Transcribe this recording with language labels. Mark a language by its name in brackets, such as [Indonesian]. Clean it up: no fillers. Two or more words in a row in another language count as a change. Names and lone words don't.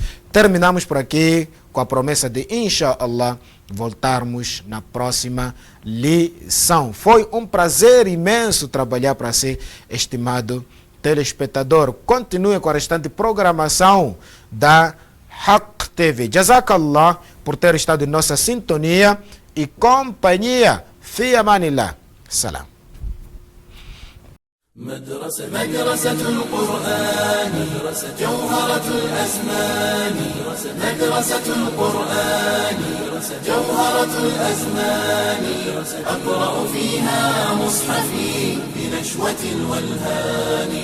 [Portuguese] Terminamos por aqui com a promessa de, inshallah, voltarmos na próxima lição. Foi um prazer imenso trabalhar para si, estimado telespectador. Continue com a restante programação da Haq TV. Jazakallah por ter estado em nossa sintonia e companhia. [Arabic] في أمان الله. سلام. مدرسة القرآن جوهرة الأزمان. مدرسة القرآن جوهرة الأزمان. أقرأ فيها مصحفي بنشوة الولهان.